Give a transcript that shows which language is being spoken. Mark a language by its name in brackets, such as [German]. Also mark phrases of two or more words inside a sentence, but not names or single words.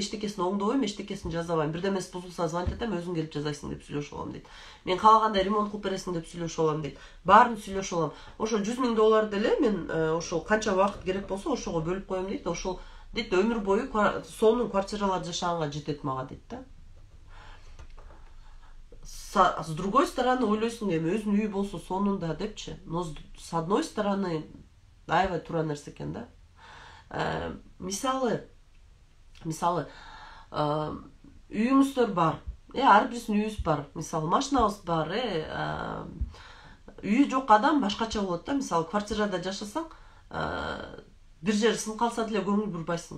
[Kyrgyz] Эчтекесин оңдобойм, эчтекесин жазабайм. Бирдемеси бузулса звонить этем, өзүң келип жазайсың деп сүйлөшүп алам дейт. Мен каалагандай ремонт кылып бересиң деп сүйлөшүп алам дейт. Баарын сүйлөшүп алам. Ошол $100,000 деле мен ошол канча убакыт керек болсо ошого бөлүп коем дейт. Ошол дейт өмүр бою сонун квартираларда жашаганга жетет мага дейт да. [Russian] С другой стороны, [Kyrgyz] ойлойсуң, эми өзүнүн үйү болсо сонун да депчи. [Russian] Но с одной стороны [Kyrgyz] аябай туура нерсе экен да. Мисалы, үйүңүздөр бар. Ар бирибиздин үйүбүз бар. Мисалы, машинабыз бар. Үйү жок адам башкача болот да. Мисалы, квартирада жашасаң, бир жер сынып калса деле көңүл бурбайсың.